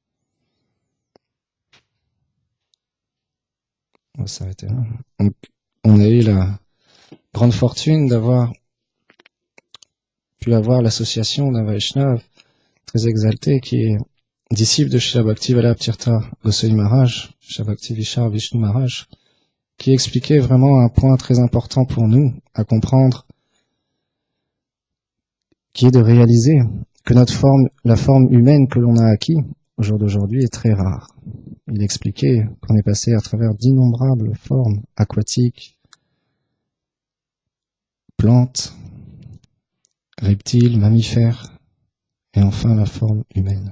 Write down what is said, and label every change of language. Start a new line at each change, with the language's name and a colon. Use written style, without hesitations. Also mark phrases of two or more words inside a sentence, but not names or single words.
French: On va s'arrêter là. Donc, on a eu la grande fortune d'avoir pu avoir l'association d'un Vaishnava très exalté qui est disciple de Srila Bhakti Vallabh Tirtha Goswami Maharaj, Srila Bhakti Vishar Vishnu Maharaj, qui expliquait vraiment un point très important pour nous à comprendre, qui est de réaliser que notre forme, la forme humaine que l'on a acquis, au jour d'aujourd'hui, est très rare. Il expliquait qu'on est passé à travers d'innombrables formes aquatiques, plantes, reptiles, mammifères, et enfin la forme humaine.